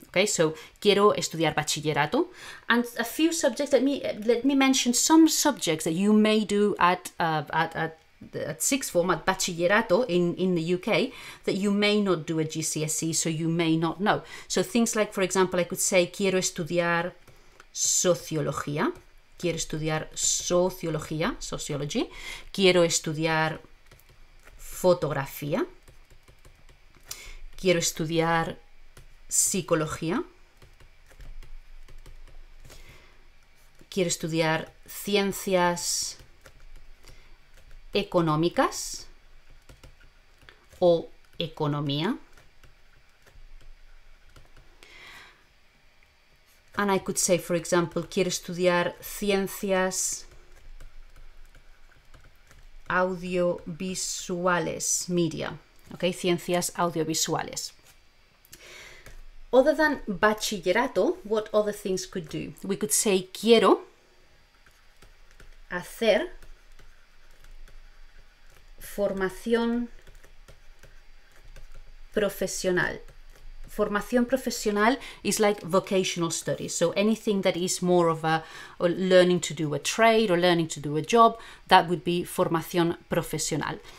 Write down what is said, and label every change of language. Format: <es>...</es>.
<en>Okay, so</en> <es>quiero estudiar bachillerato,</es> <en>and a few subjects. Let me mention some subjects that you may do at sixth form, at bachillerato in the UK, that you may not do at GCSE, so you may not know. So things like, for example, I could say</en> <es>quiero estudiar sociología. Quiero estudiar sociología,</es> <en>sociology.</en> <es>Quiero estudiar fotografía. Quiero estudiar psicología. Quiero estudiar ciencias económicas o economía.</es> <en>And I could say, for example,</en> <es>quiero estudiar ciencias audiovisuales,</es> <en>media.</en> <es>Okay, ciencias audiovisuales.</es> <en>Other than bachillerato, what other things could do? We could say</en> <es>quiero hacer formación profesional.</es> <en>Formación profesional is like vocational studies. So anything that is more of a or learning to do a trade or learning to do a job, that would be formación profesional.</en>